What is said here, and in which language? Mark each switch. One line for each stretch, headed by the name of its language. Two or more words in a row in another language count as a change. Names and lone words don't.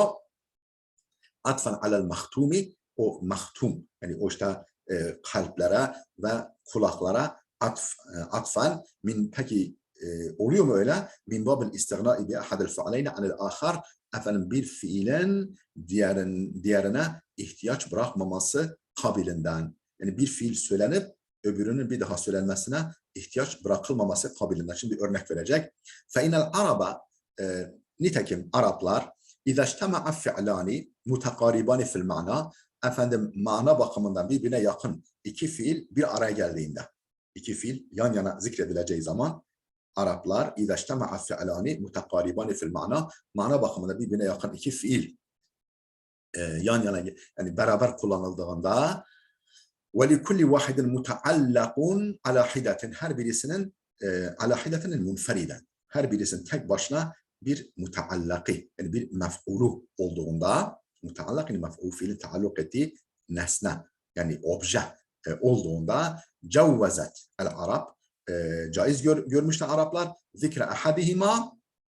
Arabic: عطفا على المختوم,
Turkish: o mahtum, yani o işte kalplere ve kulaklara atfen min, peki oluyor mu öyle?
Arabic: من باب الاستغناء بأحد الفعلين عن الآخر,
Turkish: bir fiilin diğerine ihtiyaç bırakmaması kabilinden. Yani bir fiil söylenip öbürünün bir daha söylenmesine ihtiyaç bırakılmaması kabilinden. Şimdi bir örnek verecek.
Arabic: فَاِنَ الْعَرَبَ
Turkish: nitekim Araplar
Arabic: اِذَا اجْتَمَعَ فِعْلَانِ مُتَقَارِبَانِ فِي الْمَعْنَى
Turkish: efendim mana bakımından birbirine yakın iki fiil bir araya geldiğinde, iki fiil yan yana zikredileceği zaman Araplar
Arabic: اِذَا اجْتَمَعَ فِعْلَانِ مُتَقَارِبَانِ فِي الْمَعْنَى
Turkish: mana bakımından birbirine yakın iki fiil yan yana yani beraber kullanıldığında
Arabic: وَلِكُلِّ وَاحِدٍ مُتَعَلَّقٌ عَلَى حِدَةٍ
Turkish: her birisinin
Arabic: عَلَى حِدَةٍ
Turkish: münferiden her birisinin tek başına bir mutaallakı yani bir mef'ulu olduğunda mutaallak yani mef'ul fiilin taalluk ettiği nesne yani obje olduğunda
Arabic: جوزت العرب
Turkish: caiz görmüşler Araplar
Arabic: ذكر أحدهما